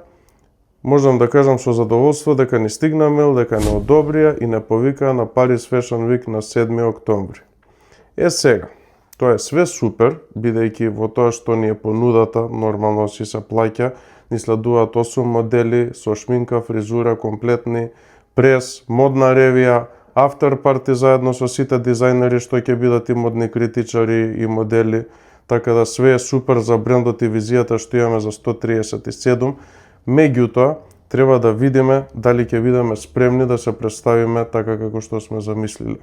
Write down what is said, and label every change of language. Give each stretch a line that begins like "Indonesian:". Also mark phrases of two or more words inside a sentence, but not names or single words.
Macedonian: Можам да кажам со задоволство дека ни стигна мејл, дека не одобрија и не повикаа на Paris Fashion Week на 7 октомври. Сега, тоа е све супер, бидејќи во тоа што ни е понудата, нормално си се плаќа, ни следуваат 8 модели со шминка, фризура, комплетни, прес, модна ревија,
English: after party
Macedonian: заедно со сите дизајнери што ќе бидат и модни критичари и модели, така да све е супер за брендот и визијата што имаме за 137. Меѓутоа, треба да видиме дали ќе бидеме спремни да се представиме така како што сме замислиле.